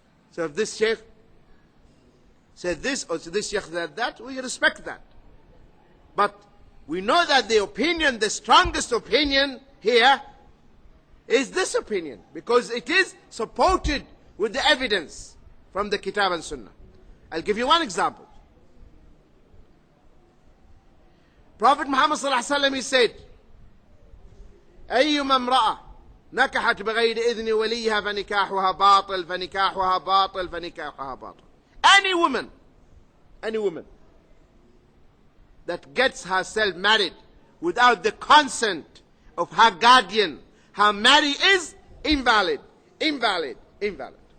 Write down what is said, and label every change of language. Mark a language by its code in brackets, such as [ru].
[en] So if this sheikh said this or this sheikh said that, we respect that. But we know that the opinion, the strongest opinion here is this opinion, because it is supported with the evidence from the Kitab and Sunnah. I'll give you one example. Prophet Muhammad sallallahu alaihi wasallam, he said, [ar] أيما امرأة نكحت بغير إذن وليها فنكاحها باطل فنكاحها باطل فنكاحها باطل. [en] Any woman that gets herself married without the consent of her guardian, her marriage is invalid, invalid, invalid.